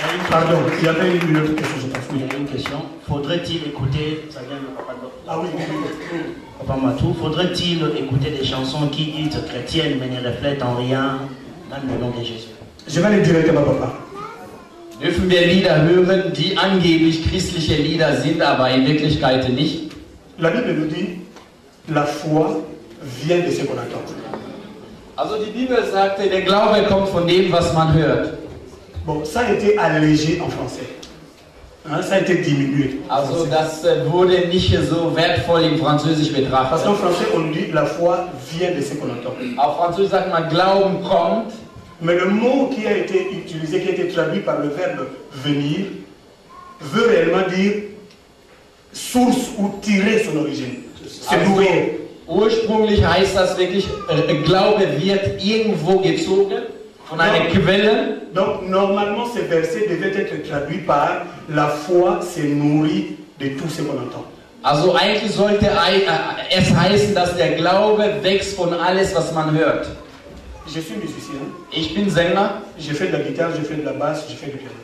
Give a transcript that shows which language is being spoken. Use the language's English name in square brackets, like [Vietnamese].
[French] Pardon, il y avait une autre question, je pense. Il y a une question. Faudrait-il écouter, ça vient de Papa Matou. Ah oui. Papa Matou, faudrait-il écouter des chansons qui disent chrétiennes mais ne reflètent en rien dans le nom de Jésus? Je vais aller directement, Papa. [German] Dürfen wir Lieder hören, die angeblich christliche Lieder sind, aber in Wirklichkeit nicht? [French] La Bible nous dit, la foi vient de ce qu'on entend. [German] Also die Bibel sagte, der Glaube kommt von dem, was man hört. [French] Bon, ça a été allégé en français. Hein, ça a été diminué. [German] Also das wurde nicht so wertvoll im Französisch betrachtet. [French] Parce qu'en français, on dit, la foi vient de ce qu'on entend. [German] Auf Französisch sagt man, Glauben kommt. [French] Mais le mot qui a été utilisé, qui a été traduit par le verbe venir, veut réellement dire source ou tirer son origine. C'est nourrir. [German] Ursprünglich heißt das wirklich, Glaube wird irgendwo gezogen von einer Quelle. [French] Donc normalement, ce verset devait être traduit par la foi se nourrit de tout ce qu'on entend. [German] Also eigentlich sollte es heißen, dass der Glaube wächst von alles, was man hört. [French] Je suis musicien. [German] Ich bin Sänger. [French] Je fais de la guitare, je fais de la basse, je fais du piano.